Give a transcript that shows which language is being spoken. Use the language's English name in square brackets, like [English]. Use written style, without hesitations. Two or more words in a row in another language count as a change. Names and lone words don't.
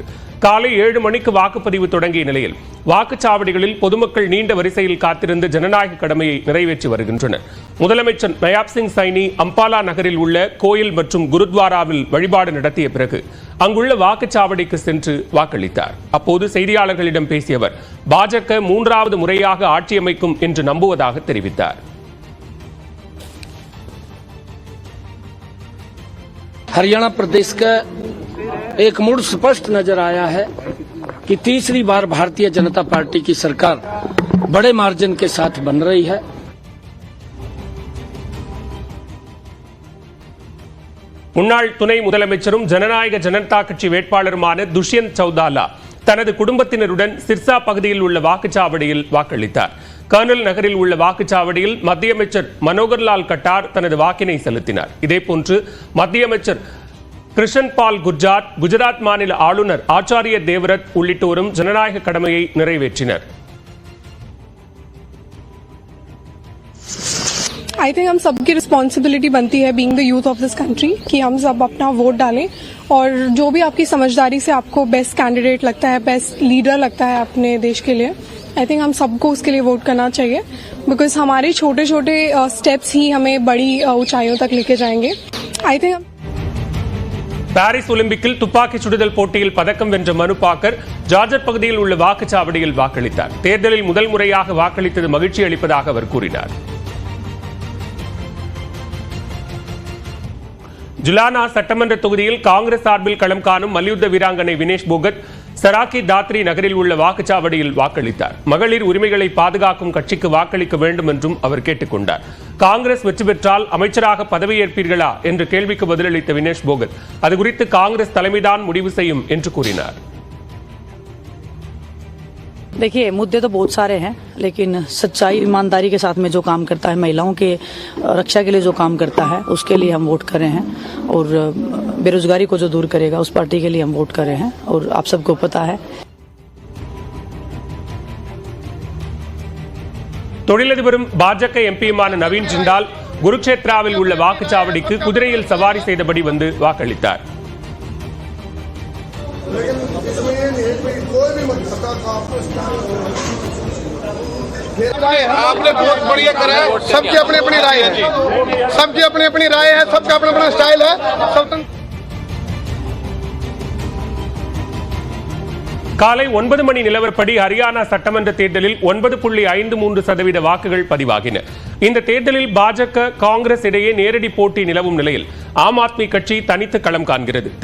[Tamil] காலை 7 மணிக்கு வாக்குப்பதிவு தொடங்கிய நிலையில் வாக்குச்சாவடிகளில் பொதுமக்கள் நீண்ட வரிசையில் காத்திருந்து ஜனநாயக கடமையை நிறைவேற்றி வருகின்றனர். முதலமைச்சர் நயாப் சிங் சைனி அம்பாலா நகரில் உள்ள கோயில் மற்றும் குருத்வாராவில் வழிபாடு நடத்திய பிறகு அங்குள்ள வாக்குச்சாவடிக்கு சென்று வாக்களித்தார். அப்போது செய்தியாளர்களிடம் பேசிய அவர், பாஜக 3வது முறையாக ஆட்சி அமைக்கும் என்று நம்புவதாக தெரிவித்தார். [Hindi] हरियाणा प्रदेश का एक मूड स्पष्ट नजर आया है कि तीसरी बार भारतीय जनता पार्टी की सरकार बड़े मार्जिन के साथ बन रही है. [Tamil] முன்னாள் துணை முதலமைச்சரும் ஜனநாயக ஜனதா கட்சி வேட்பாளருமான துஷ்யந்த் சௌதாலா தனது குடும்பத்தினருடன் சிர்சா பகுதியில் உள்ள வாக்குச்சாவடியில் வாக்களித்தார். கர்னல் நகரில் உள்ள வாக்குச்சாவடியில் மத்திய அமைச்சர் மனோகர்லால் கட்டார் தனது வாக்கினை செலுத்தினார். இதேபோன்று மத்திய அமைச்சர் கிருஷன் பால் குர்ஜார், குஜராத் மாநில ஆளுநர் ஆச்சாரிய தேவ்ரத் உள்ளிட்டோரும் ஜனநாயக கடமையை நிறைவேற்றினர். [English] I think [Hindi] हम सबकी रिस्पॉन्सिबिलिटी बनती है [English] being the youth of this country [Hindi] कि हम सब अपना वोट डालें और जो भी आपकी समझदारी से आपको [English] best candidate [Hindi] लगता है, [English] best leader [Hindi] लगता है अपने देश के लिए, [English] I think [Hindi] हम सबको उसके लिए वोट करना चाहिए बिकॉज हमारे छोटे छोटे स्टेप्स ही हमें बड़ी ऊंचाइयों तक लेके जाएंगे. [English] I think [Tamil] பாரிஸ் ஒலிம்பிக்கில் துப்பாக்கி சுடுதல் போட்டியில் பதக்கம் வென்ற மனு பாக்கர் ஜார்ஜட் பகுதியில் உள்ள வாக்குச்சாவடியில் வாக்களித்தார். தேர்தலில் முதல் முறையாக வாக்களித்தது மகிழ்ச்சி அளிப்பதாக அவர் கூறினார். ஜுலானா சட்டமன்ற தொகுதியில் காங்கிரஸ் சார்பில் களம் காணும் மல்யுத்த வீராங்கனை வினேஷ் போகத் சராக்கி தாத்ரி நகரில் உள்ள வாக்குச்சாவடியில் வாக்களித்தார். மகளிர் உரிமைகளை பாதுகாக்கும் கட்சிக்கு வாக்களிக்க வேண்டும் என்றும் அவர் கேட்டுக் கொண்டார். காங்கிரஸ் வெற்றி பெற்றால் அமைச்சராக பதவியேற்பீர்களா என்ற கேள்விக்கு பதிலளித்த வினேஷ் போகத் அது குறித்து காங்கிரஸ் தலைமைதான் முடிவு செய்யும் என்று கூறினார். [Hindi] देखिए, मुद्दे तो बहुत सारे हैं, लेकिन सच्चाई ईमानदारी के साथ में जो काम करता है, महिलाओं के रक्षा के लिए जो काम करता है, उसके लिए हम वोट कर रहे हैं और बेरोजगारी को जो दूर करेगा उस पार्टी के लिए हम वोट कर रहे हैं और आप सबको पता है. [Tamil] தொழிலதிபரும் பாஜக எம்பியுமான நவீன் ஜிண்டால் குருக்ஷேத்ராவில் உள்ள வாக்குச்சாவடிக்கு குதிரையில் சவாரி செய்தபடி வந்து வாக்களித்தார். [Hindi] आपने बहुत बढ़िया करा है. सबकी अपनी अपनी राय है, सबकी अपनी अपनी राय है, सबका अपना अपना स्टाइल है. [Tamil] காலை 9 மணி நிலவரப்படி ஹரியானா சட்டமன்ற தேர்தலில் 9.53% வாக்குகள் பதிவாகின. இந்த தேர்தலில் பாஜக காங்கிரஸ் இடையே நேரடி போட்டி நிலவும் நிலையில் ஆம் ஆத்மி கட்சி தனித்து களம் காண்கிறது.